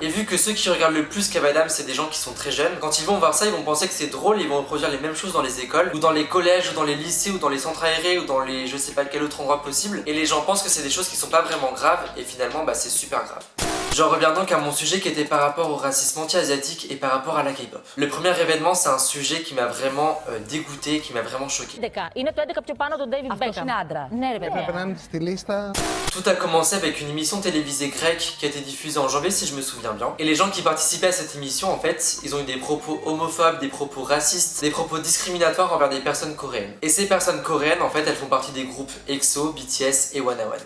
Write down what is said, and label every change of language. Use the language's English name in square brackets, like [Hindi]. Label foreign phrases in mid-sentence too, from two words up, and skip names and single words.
[French] Et vu que ceux qui regardent le plus Kev Adams, c'est des gens qui sont très jeunes, quand ils vont voir ça, ils vont penser que c'est drôle et ils vont reproduire les mêmes choses dans les écoles, ou dans les collèges, ou dans les lycées, ou dans les centres aérés, ou dans les je sais pas quel autre endroit possible. Et les gens pensent que c'est des choses qui sont pas vraiment graves, et finalement, c'est super grave. J'en reviens donc à mon sujet qui était par rapport au racisme anti-asiatique et par rapport à la K-pop. Le premier événement, c'est un sujet qui m'a vraiment dégoûté, qui m'a vraiment choqué. [Greek] Είναι το 11 πιο πάνω του David Beckham. Είναι άντρα. Ναι, ρε παιδιά. Περνάμε στη λίστα. [French] Tout a commencé avec une émission télévisée grecque qui a été diffusée en janvier si je me souviens bien. Et les gens qui participaient à cette émission, en fait, ils ont eu des propos homophobes, des propos racistes, des propos discriminatoires envers des personnes coréennes. Et ces personnes coréennes, en fait, elles font partie des groupes EXO, BTS et Wanna One.